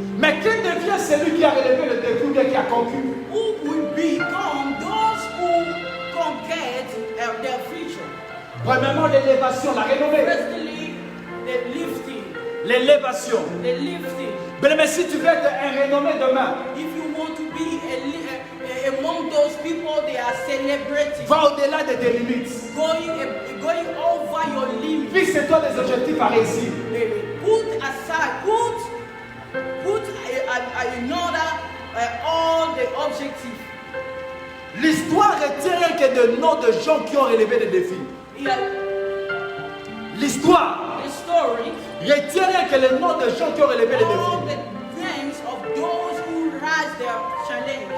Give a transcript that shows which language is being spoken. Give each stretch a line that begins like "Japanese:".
French: Mais qui devient celui qui a relevé le défi ou bien qui a conquis?
English: Who will become those who conquer their future?
French: Premièrement, l'élévation, la renommée.
English: Firstly, the lifting.
French: L'élévation.
English: The lifting.
French: Mais si tu veux être un renommé demain,
English: If you want to be among those people they are celebrating,
French: va au-delà de tes limites.
English: going over your limits.
French: Fixe-toi des objectifs à réussir.
English: Put aside, put in order all the objectives.
French: L'histoire retient rien que de noms de gens qui ont relevé des défis. L'histoire
English: The story,
French: retient rien que le nom de gens qui ont relevé les
English: all
French: défis.
English: the names of those who rise their challenge.